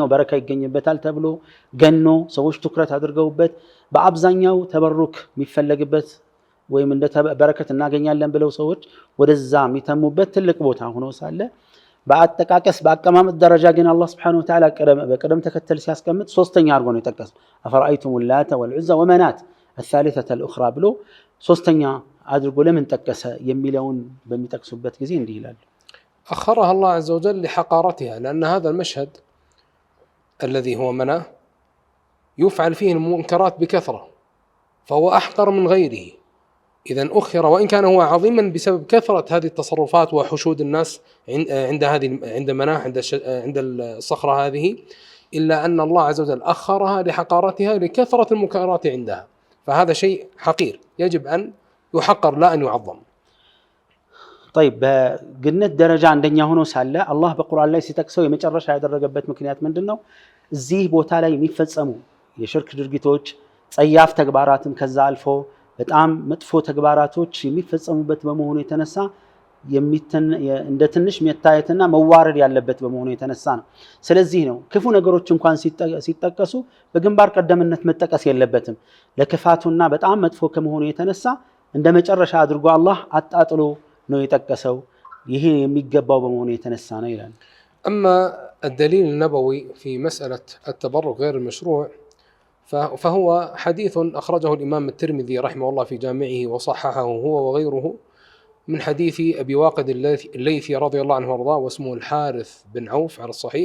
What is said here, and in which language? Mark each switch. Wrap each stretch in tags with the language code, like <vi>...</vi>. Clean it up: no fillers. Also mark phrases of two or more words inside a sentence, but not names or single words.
<am>በረካ ይገኝበታል ተብሎ ገኖ ሰዎች ትኩረት አድርገውበት በአብዛኛው ተበሩክ የሚፈለግበት ወይም እንደ በረከት እናገኛለን ብለው ሰዎች ወደዛ የሚተሙበት ትልቅ ቦታ ሆኖ ሳለ በአጠቃቀስ በአቀማመጥ ደረጃ ግን አላህ</am> <ar>سبحانه وتعالى</ar> <am>በቅደም ተከተል ሲያስቀምጥ ሶስተኛ አድርጎ ነው የጠቀሰው።</am> <ar>أفرأيتم اللات والعزى ومناة الثالثة الأخرى</ar> <am>ብሎ ሶስተኛ አድርጎ ለምን ጠቀሰ የሚለውን በሚጠቅሱበት ጊዜ እንዲህ ይላል።</am> <ar>أخرها الله عز وجل لحقارتها لأن هذا المشهد الذي هو مناه يفعل فيه المنكرات بكثرة فهو أحقر من غيره. إذا أخر وإن كان هو عظيما بسبب كثرة هذه التصرفات وحشود الناس عند مناه عند الصخرة هذه، إلا أن الله عز وجل أخرها لحقارتها لكثرة المنكرات عندها، فهذا شيء حقير يجب أن يحقر لا أن يعظم.</ar> <am>طيب በግነት ደረጃ አንደኛ ሆኖ ሳለ አላህ በቁርአን ላይ ሲጠቅሰው የመጨረሻ ያደረገበት ምክንያት ምንድነው? እዚህ ቦታ ላይ የሚፈጸሙ የሽርክ ድርጊቶች ጸያፍ ተግባራትም ከዛ አልፎ በጣም መጥፎ ተግባራቶች የሚፈጸሙበት በመሆኑ የተነሳ እንደ ትንሽ መታየትና መዋረድ ያለበት በመሆኑ የተነሳ ነው። ስለዚህ ነው ክፉ ነገሮች እንኳን ሲጠቀሱ በግንባር ቀደምነት መጠቀስ የለበትም። ለክፋቱና በጣም መጥፎ ከመሆኑ የተነሳ እንደ መጨረሻ አድርጎ አላህ አጣጥሎ ነው የጠቀሰው። ይሄ የሚገባው በመሆኑ የተነሳ ነው ይላል።</am> <ar>أما الدليل النبوي في مسألة التبرك غير المشروع فهو حديث أخرجه الإمام الترمذي رحمه الله في جامعه وصححه هو وغيره من حديث أبي واقد الليثي رضي الله عنه وارضاه واسمه الحارث بن عوف على الصحيح.</ar>